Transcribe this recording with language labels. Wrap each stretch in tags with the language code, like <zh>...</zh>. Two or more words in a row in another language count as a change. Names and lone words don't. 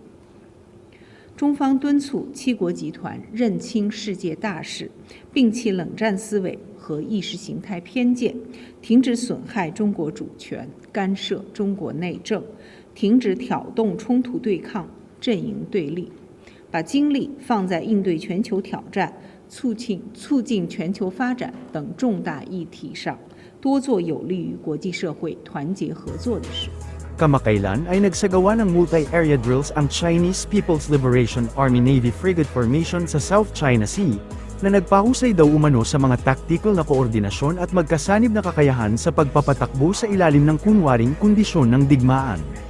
<zh>中方敦促七国集团认清世界大势，摒弃冷战思维和意识形态偏见，停止损害中国主权、干涉中国内政，停止挑动冲突对抗、阵营对立，把精力放在应对全球挑战、促进全球发展等重大议题上，多做有利于国际社会团结合作的事。</zh> <tl>Kamakailan ay nagsagawa ng</tl> <en>multi-area drills</en> <tl>ang</tl> <en>Chinese People's Liberation Army Navy frigate formation</en> <tl>sa South China Sea, na nagpahusay daw umano sa mga tactical na koordinasyon at magkasanib na kakayahan sa pagpapatakbo sa ilalim ng kunwaring kondisyon ng digmaan.</tl>